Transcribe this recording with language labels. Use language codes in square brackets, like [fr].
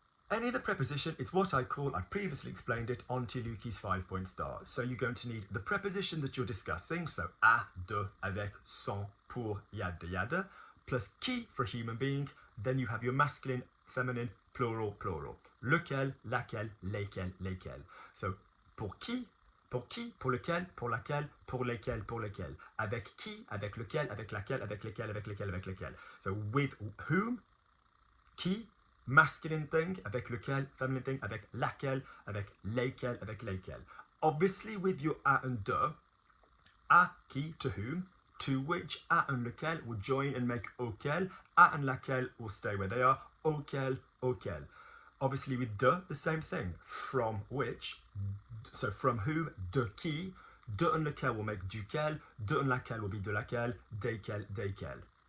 [en] Any other preposition, it's what I call, I previously explained it, Auntie Lukey's 5-point star. So you're going to need the preposition that you're discussing, so à, de, avec, sans, pour, yada, yada, plus qui for human being. Then you have your masculine, feminine, plural, plural. [fr] Lequel, laquelle, lesquels, lesquels. So, pour qui, pour lequel, pour laquelle, pour lesquels, pour lesquels. Avec qui, avec lequel, avec laquelle, avec lesquels, avec lesquels, avec lesquels. So, [en] with whom, [fr] qui, [en] masculine thing, [fr] avec lequel, [en] feminine thing, [fr] avec laquelle, avec lesquels, avec lesquels. [en] Obviously, with your à and de, [fr] à qui, [en] to whom, to which, à and lequel will join and make auquel, à and laquelle will stay where they are, auquel, auquel. Obviously with de, the same thing, from which, so from whom, [fr] de qui, [en] de and lequel will make duquel, de and laquelle will be [fr] de laquelle, [en] desquels, desquels.